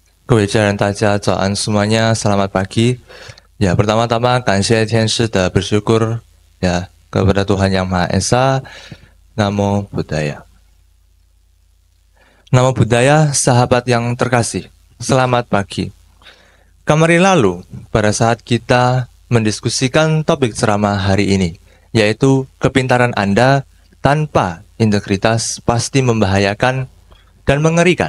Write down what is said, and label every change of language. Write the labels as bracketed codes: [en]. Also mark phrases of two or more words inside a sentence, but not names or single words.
[zh] 各位家人，大家早安 [id] semuanya, selamat pagi. Ya, pertama-tama [zh] 感谢天师的 [id] bersyukur ya kepada Tuhan Yang Maha Esa. [pi] Namo Buddhaya. Namo Buddhaya, [id] sahabat yang terkasih. Selamat pagi. Kemarin lalu, pada saat kita mendiskusikan topik ceramah hari ini, yaitu kepintaran Anda tanpa integritas pasti membahayakan dan mengerikan.